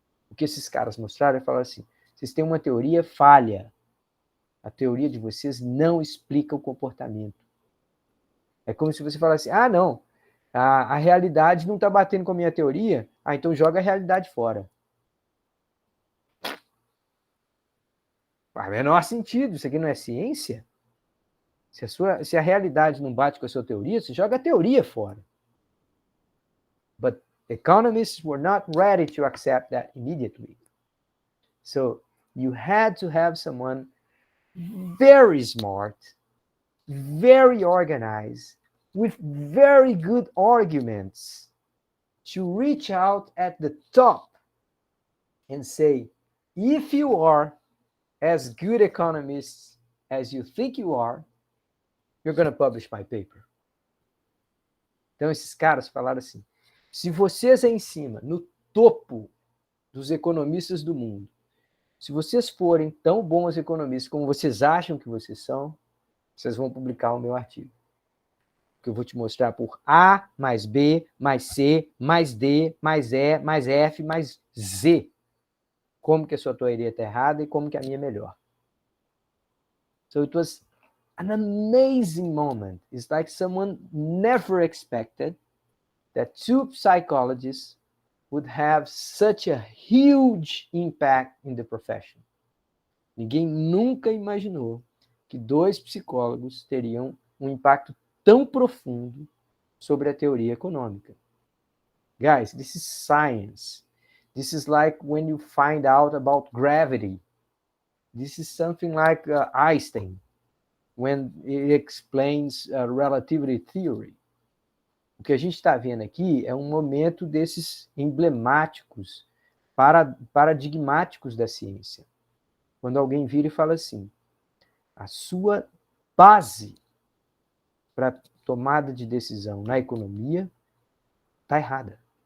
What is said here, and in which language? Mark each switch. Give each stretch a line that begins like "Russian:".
Portuguese: O que esses caras mostraram é falar assim, vocês têm uma teoria falha. A teoria de vocês não explica o comportamento. É como se você falasse, não, a realidade não está batendo com a minha teoria, então joga a realidade fora. Faz o menor sentido, isso aqui não é ciência. Se a realidade não bate com a sua teoria, você joga a teoria fora.
English: But economists were not ready to accept that immediately. So you had to have someone very smart, very organized, with very good arguments to reach out at the top and say, if you are as good economists as you think you are, you're going to publish my paper.
Portuguese: Então esses caras falaram assim, se vocês aí em cima, no topo dos economistas do mundo, se vocês forem tão bons economistas como vocês acham que vocês são, vocês vão publicar o meu artigo. Que eu vou te mostrar por A, mais B, mais C, mais D, mais E, mais F, mais Z. Como que a sua teoria está errada e como que a minha é melhor.
English: So it was an amazing moment. It's like someone never expected that two psychologists would have such a huge impact in the profession.
Portuguese: Ninguém nunca imaginou que dois psicólogos teriam um impacto tão profundo sobre a teoria econômica.
English: Guys, this is science. This is like when you find out about gravity. This is something like Einstein, when he explains relativity theory.
Portuguese: O que a gente está vendo aqui é um momento desses emblemáticos, paradigmáticos da ciência. Quando alguém vira e fala assim, a sua base para tomada de decisão na economia está errada.